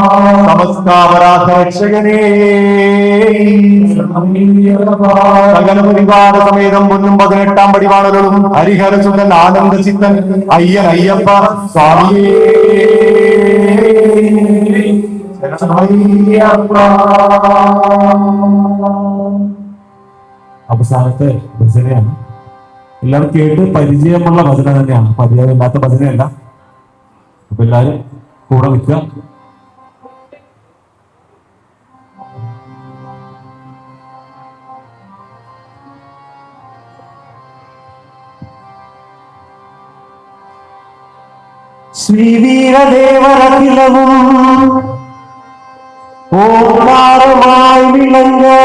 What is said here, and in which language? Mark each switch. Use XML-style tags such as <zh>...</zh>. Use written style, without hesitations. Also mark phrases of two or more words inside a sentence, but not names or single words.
<ta>நமஸ்காராத ரட்சகனே சரணமையப்பா சகல பரிவார சமேதம் பொன்னும் 18ஆம் படிவாளர்களும் ஹரிஹர சுதன் ஆனந்த சித்தன் ஐயன் ஐயப்பா சுவாமியே சரணமையப்பா.</ta> <ml>അവസാനത്തെ ഭജനയാണ്. എല്ലാവരും കേട്ട് പരിചയമുള്ള ഭജന തന്നെയാണ്, പരിചയമില്ലാത്ത ഭജനയല്ല. അപ്പൊ എല്ലാരും കൂടെ നിൽക്കുക. ശ്രീവീരദേവരഖിലവും ഓംകാരമായി വിളങ്ങ</ml>